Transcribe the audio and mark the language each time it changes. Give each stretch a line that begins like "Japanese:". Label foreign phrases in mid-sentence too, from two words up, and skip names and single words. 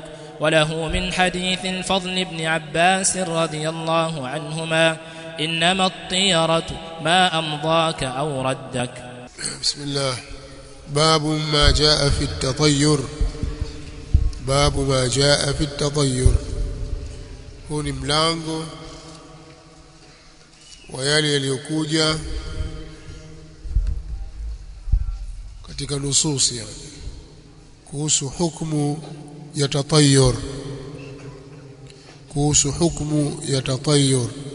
Arabic: وله من حديث الفضل بن عباس رضي الله عنهما: إنما الطيرة ما أمضاك أو ردك. بسم الله. باب ما جاء في التطير. باب ما جاء في التطير.
Swahili: huu ni mlango wa yale yaliyokuja katika nusus, yani kuhusu hukumu ya tatayyur, kuhusu hukumu ya tatayyur.